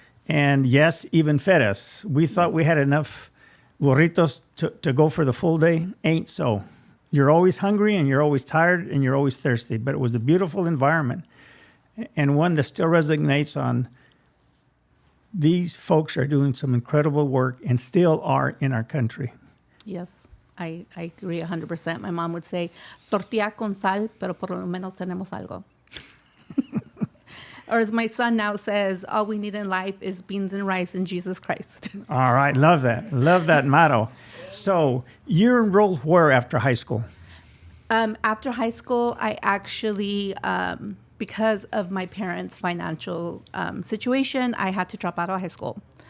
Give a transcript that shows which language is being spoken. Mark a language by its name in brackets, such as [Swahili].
[English] And yes, even fed us. We thought we had enough burritos to go for the full day. Ain't so. You're always hungry and you're always tired and you're always thirsty. But it was a beautiful environment and one that still resonates on these folks are doing some incredible work and still are in our country. Yes, I agree 100%. My mom would say, [Spanish] tortilla con sal, pero por lo menos tenemos algo. [English] Or as my son now says, all we need in life is beans and rice and Jesus Christ. All right. Love that. Love that motto. So you're enrolled where after high school? After high school, I actually, because of my parents' financial situation, I had to drop out of high school.